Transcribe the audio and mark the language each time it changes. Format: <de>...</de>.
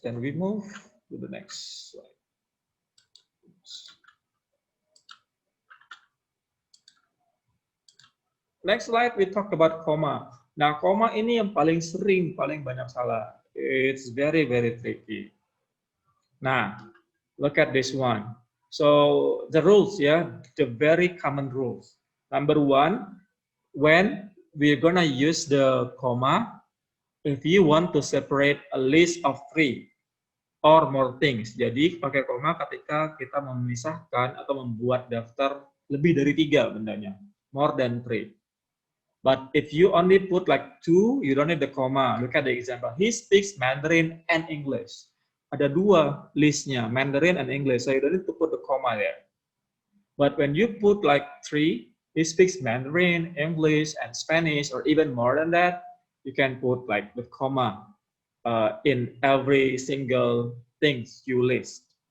<en>Then we move to the next slide. Next slide we talk about comma.</en> <id>Nah, comma ini yang paling sering, paling banyak salah.</id> <en>It's very tricky. Nah, look at this one. So the rules, yeah, the very common rules. Number one, when we're gonna use the comma, if you want to separate a list of 3 or more things.</en> <id>Jadi pakai koma ketika kita memisahkan atau membuat daftar lebih dari 3 bendanya,</id> <en>more than 3. But if you only put like 2, you don't need the comma. Look at the example. He speaks Mandarin and English.</en> <id>Ada 2 listnya,</id> <en>Mandarin and English. So you don't need to put the comma there. But when you put like 3, he speaks Mandarin, English, and Spanish, or even more than that, you can put like the comma in every single things you list.</en>